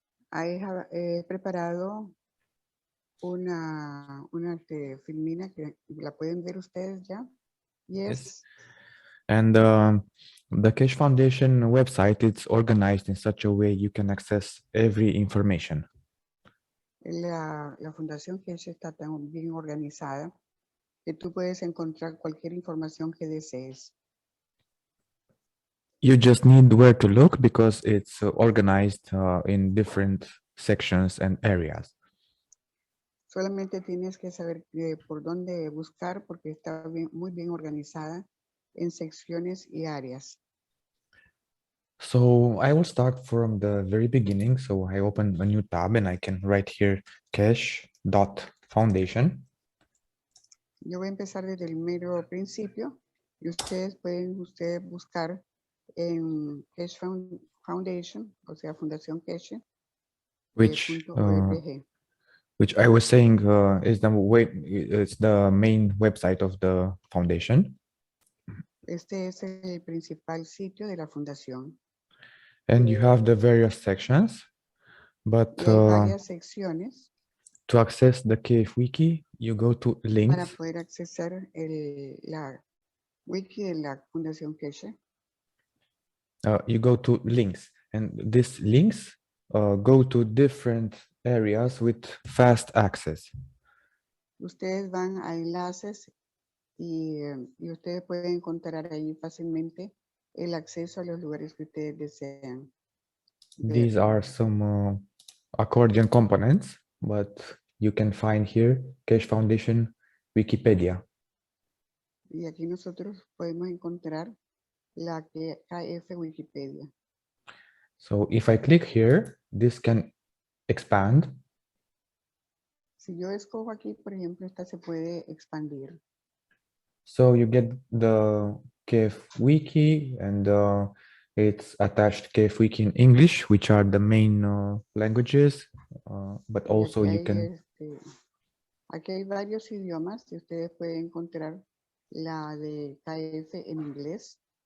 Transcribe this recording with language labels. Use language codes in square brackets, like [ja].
[en] I have [es] preparado una filmina que la pueden ver ustedes ya. [en] Yes. And the Cache Foundation website, it's organized in such a way you can access every information. [es] La fundación Ch3 está tan bien organizada que tú puedes encontrar cualquier información que desees. [en] You just need where to look because it's organized in different sections and areas. [es] Solamente tienes que saber por dónde buscar porque está muy bien organizada en secciones y áreas. [en] So I will start from the very beginning. So I open a new tab and I can write here cache.foundation. [es] Yo voy a empezar desde el mero principio y ustedes pueden buscar en Cache Foundation, o sea, Fundación Cache, .org. [en] Which I was saying is it's the main website of the foundation. [es] Este es el principal sitio de la fundación. [en] And you have the various sections, but [es] Y hay varias secciones [en] to access the KF Wiki, you go to [es] para [en] links. [es] poder accesar la wiki de la Fundación Cache. [en] You go to links, and these links go to different areas with fast access. [es] Ustedes van a enlaces y ustedes pueden encontrar ahí fácilmente el acceso a los lugares que ustedes desean. [en] These are some accordion components, but you can find here Cache Foundation Wikipedia. [es] Y aquí nosotros podemos encontrar la KF Wikipedia. [en] So if I click here, this can expand. [es] Si yo escojo aquí, por ejemplo, esta se puede expandir. [en] So you get the KF Wiki and it's attached KF Wiki in English, which are the main languages, but also you can... [es] Aquí hay varios idiomas y ustedes pueden encontrar la de KF en inglés.